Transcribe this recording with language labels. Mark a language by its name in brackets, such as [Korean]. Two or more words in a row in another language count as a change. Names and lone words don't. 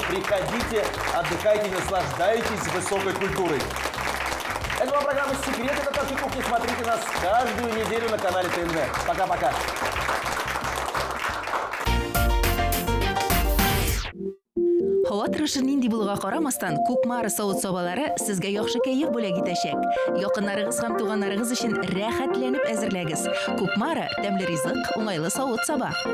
[Russian] Приходите, отдыхайте, наслаждайтесь высокой культурой. Это была программа «Секреты татарской кухни». Смотрите нас каждую неделю на канале ТНВ. Пока-пока. [Tatar] Хот Тырышы нинди булуга карамастан, Кукмара савыт сабалары сезгә яхшы кәеф бүләк итәчәк. Якыннарыгыз һәм туганнарыгыз өчен рәхәтләнеп әзерләгез. Кукмара тәмле ризык, уңайлы савыт саба.